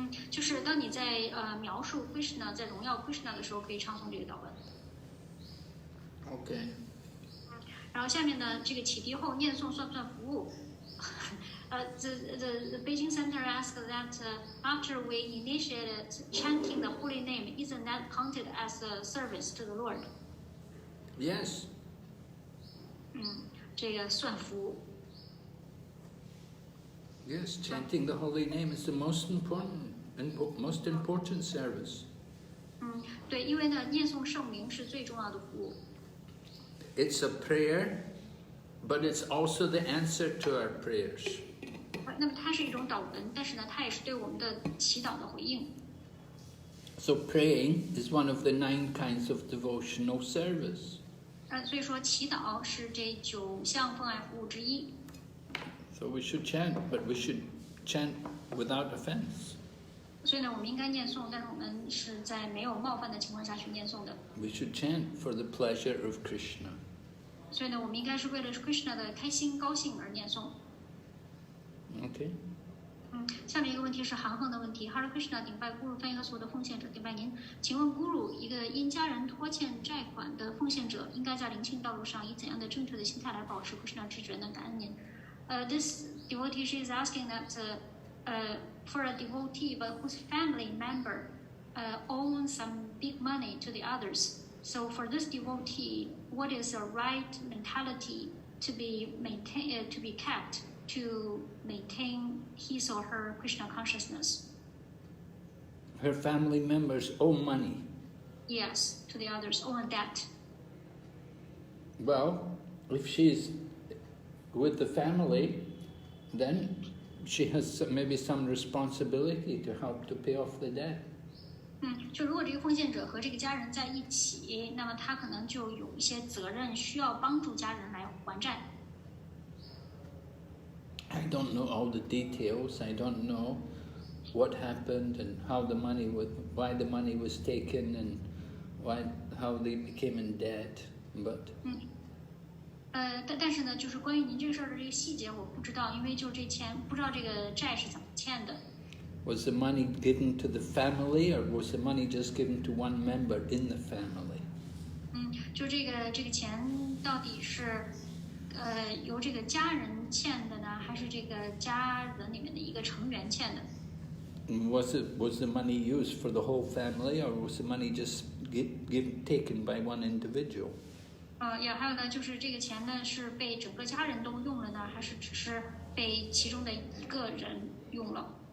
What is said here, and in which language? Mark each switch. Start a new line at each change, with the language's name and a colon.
Chinese: 就是当你在描述 Krishna 在荣耀 Krishna 的时候，可以唱诵这个祷文。
English: Okay.
Chinese: 然后下面呢，这个启迪后念诵算不算服务？
English: The Beijing Center asked that after we initiated chanting the holy name, isn't that counted as a service to the Lord? Yes.
Chinese: 这个算服务。
English: Yes, chanting the holy name is the most important service.
Chinese: 对，因为呢，念诵圣名是最重要的服务。
English: It's a prayer, but it's also the answer to our prayers.
Chinese: 那么它是一种祷文，但是呢，它也是对我们的祈祷的回应。
English: So praying is one of the 9 kinds of devotional service.
Chinese: 所以说祈祷是这9项奉爱服务之一。
English: So we should chant, but we should chant without offense.
Chinese: 所以呢，我们应该念诵，但是我们是在没有冒犯的情况下去念诵的。
English: We should chant for the pleasure of Krishna.
Chinese: 所以呢，我们应该是为了 Krishna 的开心、高兴而念诵。
English: Okay.
Chinese: 下面一个问题是韩恒的问题。Hare Krishna 顶拜 Guru 翻译了所有的奉献者，顶拜您。请问 Guru， 一个因家人拖欠债款的奉献者，应该在灵性道路上以怎样的正确的心态来保持 Krishna 知觉呢？感恩您。
English: This devotee she is asking that for a devotee but whose family member owns some big money to the others. So for this devotee, what is the right mentality to be kept to maintain his or her Krishna consciousness? Her family members owe money. Yes, to the others, owe a debt. Well, if she's with the family, then she has maybe some responsibility to help to pay off the debt.
Chinese: 就如果这个奉献者和这个家人在一起，那么他可能就有一些责任，需要帮助家人来还债。
English: I don't know all the details. I don't know what happened and how the money why the money was taken and how they became in debt. But
Chinese: 但是呢，就是关于您这个事儿的这个细节我不知道，因为就这钱不知道这个债是怎么欠的。
English: Was the money given to the family, or was the money just given to one member in the family?
Chinese: 就这个钱到底是由这个家人欠的呢，还是这个家人里面的一个成员欠的？
English: Was the money used for the whole family, or was the money just taken by one individual?
Chinese: 还有呢，就是这个钱呢是被整个家人都用了呢，还是只是被其中的一个人用了？